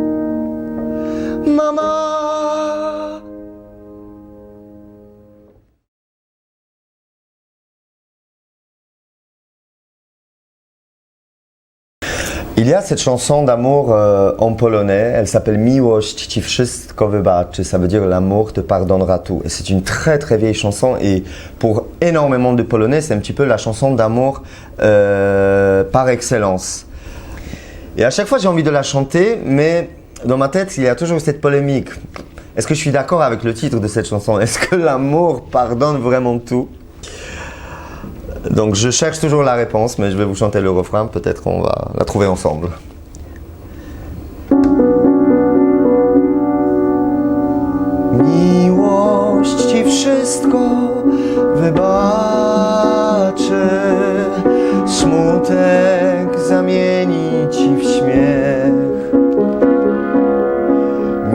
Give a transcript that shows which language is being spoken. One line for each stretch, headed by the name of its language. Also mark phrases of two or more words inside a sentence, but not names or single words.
French: Maman. Il y a cette chanson d'amour en polonais, elle s'appelle Miłość ci wszystko wybaczy, ça veut dire l'amour te pardonnera tout. Et c'est une très très vieille chanson et pour énormément de Polonais, c'est un petit peu la chanson d'amour par excellence. Et à chaque fois j'ai envie de la chanter, mais dans ma tête il y a toujours cette polémique. Est-ce que je suis d'accord avec le titre de cette chanson? Est-ce que l'amour pardonne vraiment tout? Donc je cherche toujours la réponse, mais je vais vous chanter le refrain, peut-être qu'on va la trouver ensemble.
Polish: Miłość ci wszystko wybaczy, smutek zamieni ci w śmiech.